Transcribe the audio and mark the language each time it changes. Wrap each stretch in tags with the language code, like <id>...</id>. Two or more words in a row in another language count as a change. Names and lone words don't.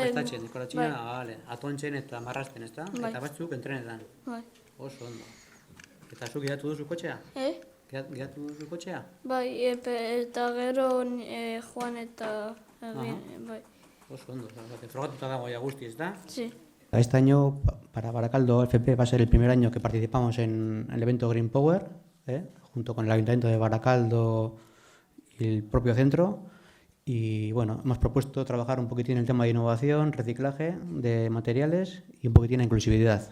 <eu>Prestatzen, dekorazioa, atontzen eta marrazten, ezta? Eta batzuk entrenetan. Bai. Oso ondo. Eta zuk gidatu duzu kotxea? Gidatu duzu kotxea? Bai, eta gero joan eta egin, bai. Oso ondo, frogatuta dago ya guzti,</eu> <es>¿está? Sí. Este año, para Baracaldo FP, va a ser el primer año que participamos en el evento Green Power, junto con el Ayuntamiento de Baracaldo y el propio centro. Y bueno, hemos propuesto trabajar un poquitín en el tema de innovación, reciclaje de materiales y un poquitín en inclusividad.</es>